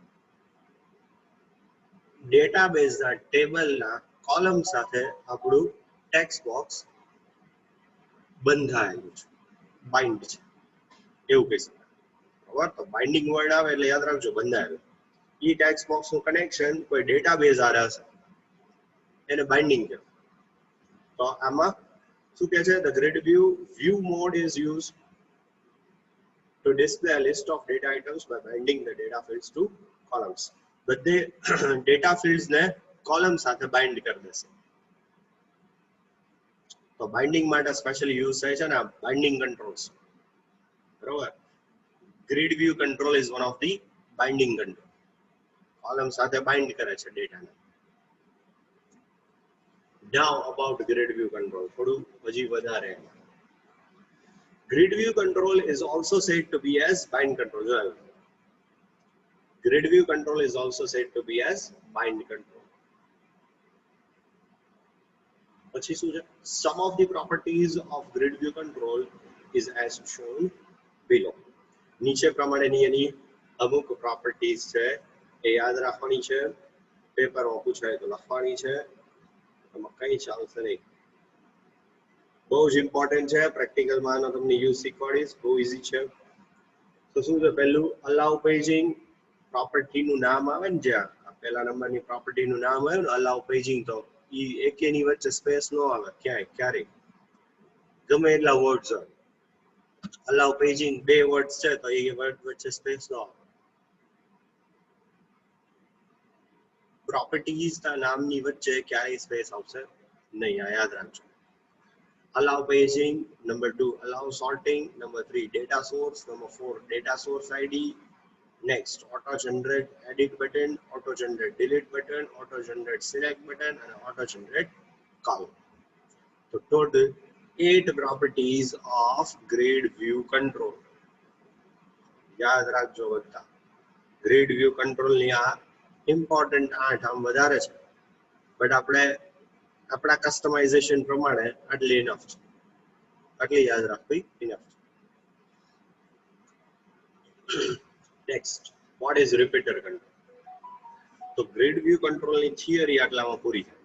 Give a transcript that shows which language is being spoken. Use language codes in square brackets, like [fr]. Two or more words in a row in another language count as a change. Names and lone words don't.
[gu] ડેટાબેઝના ટેબલના કોલમ સાથે આપણું [en] text box [gu] બંધાયેલું છે, બાઇન્ડ છે એવું કહી શકાય. બરાબર, તો [en] binding word [gu] આવે એટલે યાદ રાખજો બંધાયેલું. ઈ [en] text box [gu] નું કનેક્શન કોઈ ડેટાબેઝ હારે હશે એને બાઇન્ડિંગ કહેવાય. તો આમાં શું કહે છે, [en] the grid view mode is used to display a list of data items by binding the data fields to columns. [gu] બધે [en] data fields [gu] ને કોલમ સાથે બાઇન્ડ કરી દેશે. તો બાઇન્ડિંગ માટે [en] specially use [gu] થાય છે ને આ [en] binding controls. બરોબર, grid view control is one of the binding control. [gu] કોલમ સાથે બાઇન્ડ કરે છે ડેટાને. [en] Now about grid view control, [gu] થોડું હજી વધારે. [en] Grid view control is also said to be as bind control. Grid view control is also said to be as bind control. [gu] પછી શું છે? [en] Some of the properties of grid view control is as shown below. [gu] નીચે પ્રમાણેની એની અમુક પ્રોપર્ટીઝ છે એ યાદ રાખવાની છે. પેપરમાં પૂછાય તો લખવાની છે, એમાં કઈ ચાલશે નહીં. બહુ જ ઇમ્પોર્ટન્ટ છે. પ્રેક્ટિકલમાં આનો તમને યુઝ શીખવાડીશ, બહુ ઈઝી છે. તો શું છે, પહેલું [en] allow paging. [gu] પ્રોપર્ટીનું નામ આવે ને, જ્યાં પહેલા નંબરની પ્રોપર્ટીનું નામ આવ્યું ને [en] allow paging, [gu] તો ઈ એકેની વચ્ચે સ્પેસ ન આવે ક્યારેય, ગમે એટલા વર્ડ્સ હોય. [en] allow paging [gu] 2 વર્ડ્સ છે તો એ વર્ડ વચ્ચે સ્પેસ ન આવે. પ્રોપર્ટીઝ ના નામની વચ્ચે ક્યારેય સ્પેસ આવશે નહીં, આ યાદ રાખજો. [en] Allow paging, number 2 allow sorting, number 3 data source, number 4 data source ID. Next, auto generate edit button, auto generate delete button, auto generate select button and auto generate column. So total 8 properties of grid view control. [gu] યાદ રાખજો બધા. [en] grid view control [gu] ની આ ઇમ્પોર્ટન્ટ 8 આમ વધારે છે, બટ આપણે આપણા કસ્ટમાઇઝેશન પ્રમાણે આટલી ઇનફ છે, આટલી યાદ રાખવી ઇનફ છે. [en] next, what is repeater control? [gu] તો [en] grid view control [gu] ની થિયરી આટલામાં પૂરી થાય.